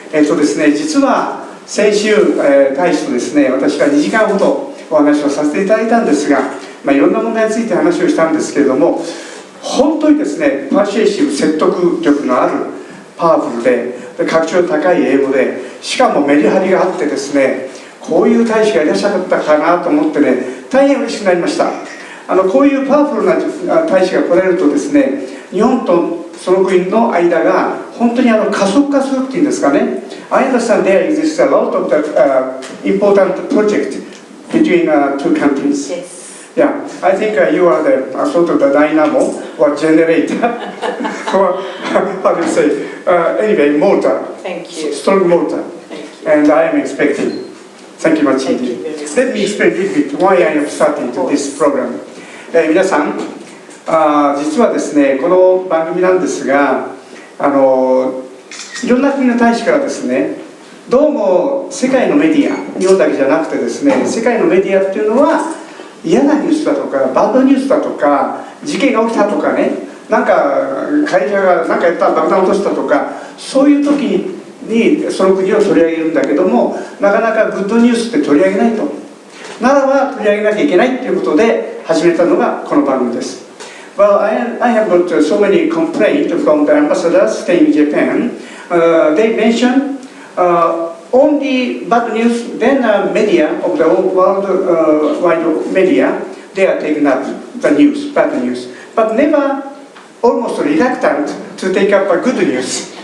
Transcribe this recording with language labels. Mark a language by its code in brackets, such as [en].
[ja] ですね、実は先週、大使とですね、私は2時間ほどお話をさせていただいたんですが、いろんな問題について話をしたんですけれども、本当にですね、パーシエシブ、説得力のある、パワフルで、格調高い英語で、しかもメリハリがあってですね、こういう大使がいらっしゃったかなと思ってね、大変嬉しくなりました。こういうパワフルな大使が来られるとですね、日本とその国の間が本当に加速化するっていうんですかね。 [en] I understand there exists a lot of the important project between two countries. Yes. Yeah, I think you are the sort of the dynamo or generator, or how do you say? Anyway, motor. Thank you. Strong motor. Thank you. And I am expecting. Thank you much Thank you indeed. very much. Let me explain a little bit why I am starting this program. [ja] 皆さん、実はですね、この番組なんですが、いろんな国の大使からですね、どうも世界のメディア、日本だけじゃなくてですね、世界のメディアっていうのは嫌なニュースだとか、バッドニュースだとか、事件が起きたとかね、なんか会社が何かやったら爆弾を落としたとか、そういう時にその国を取り上げるんだけども、なかなかグッドニュースって取り上げないと。ならば取り上げなきゃいけないということで始めたのがこの番組です。 [en] Well, I have got so many complaints from the ambassadors staying in Japan. They mention only bad news, then media of the worldwide media, they are taking up the news, bad news, but never almost reluctant to take up a good news.